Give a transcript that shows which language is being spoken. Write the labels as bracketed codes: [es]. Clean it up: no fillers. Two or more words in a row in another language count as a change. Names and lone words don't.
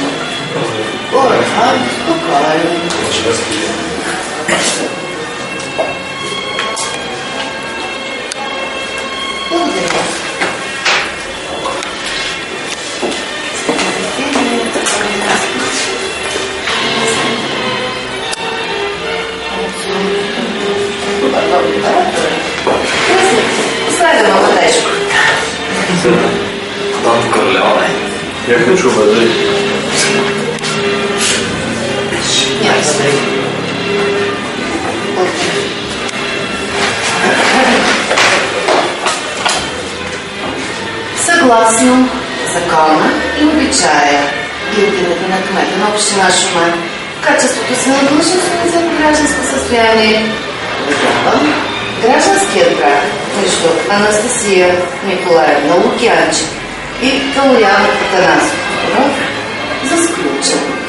[bg] Спокойно. Благодаря. Оставя много тежко. [ru] Don Corleone. Я хочу воды. [bg] Ясно. Съгласно закона и обичая и от името на кмета на община Шумен, в качеството си на длъжностно лице по гражданско състояние, обявявам Гражданският брак между Анастасия Николаевна Лукянчик и Калоян Атанасов за сключен.